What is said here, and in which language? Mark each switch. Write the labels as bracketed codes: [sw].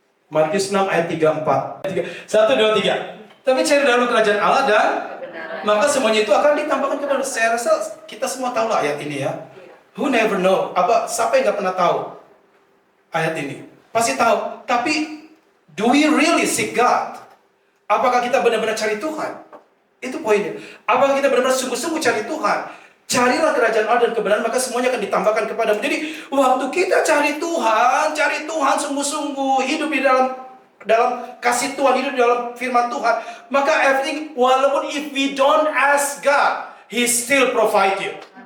[id] Matius 6 ayat 34. 1, 2, 3. Tapi cari dahulu kerajaan Allah dan maka semuanya itu akan ditambahkan kepada. Saya rasa kita semua tahu lah ayat ini ya. [en] Who never know? [id] Siapa yang gak pernah tahu ayat ini? Pasti tahu. [en] Tapi do we really seek God? [id] Apakah kita benar-benar cari Tuhan? Itu poinnya. Apakah kita benar-benar sungguh-sungguh cari Tuhan? Carilah kerajaan Allah dan kebenaran, maka semuanya akan ditambahkan kepadamu. Jadi waktu kita cari Tuhan sungguh-sungguh, hidup di dalam kasih Tuhan, hidup di dalam firman Tuhan, maka everything, walaupun [en] if we don't ask God, He still provide you.